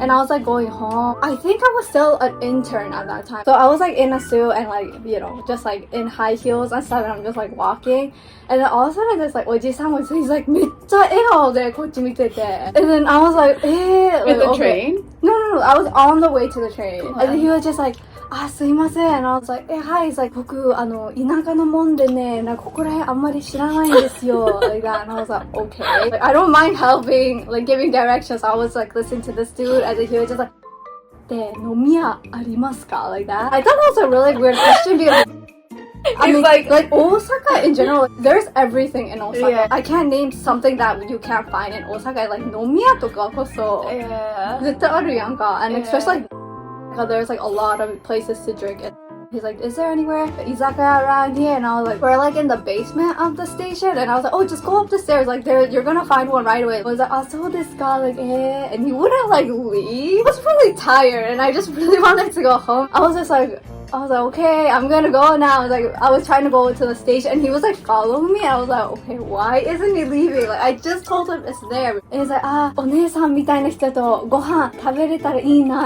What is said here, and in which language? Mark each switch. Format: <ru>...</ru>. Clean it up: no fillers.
<en>And I was like going home. I think I was still an intern at that time. So I was like in a suit and like, you know, just like in high heels and stuff, and I'm just like walking. And then all of a sudden there's like oji-san was, he's like,</en> <ja>めっちゃ笑顔でこっち見てて.</ja> <en>And then I was like, eh. With the train? No, I was on the way to the train. And then he was just like,</en> <ja>あ、すいません.</ja> <en>And I was like, hi. He's like,</en> <ja>僕、田舎のもんでね、なんかここら辺あんまり知らないんですよ.</ja> <en>Like that. And I was like, okay. Like, I don't mind helping, like giving directions. I was like listening to this dude, and then he was just like,</en> <ja>で、飲み屋ありますか?</ja> <en>Like that. I thought that was a really weird question because I mean, like Osaka in general, there's everything in Osaka. Yeah. I can't name something that you can't find in Osaka. Like</en> <ja>飲み屋とかこそ絶対あるやんか.</ja> <en>And especially like, there's like a lot of places to drink. He's like, is there anywhere izakaya around here? And I was like, we're like in the basement of the station. And I was like, oh, just go up the stairs. Like, you're gonna find one right away. I was like, I saw this guy, like, and he wouldn't like leave. I was really tired and I just really wanted to go home. I was like, okay, I'm gonna go now. I was trying to go to the station and he was like following me. And I was like, okay, why isn't he leaving? Like, I just told him it's there. And he's like,</en> <ja>お姉さんみたいな人とご飯食べれたらいいな.</ja>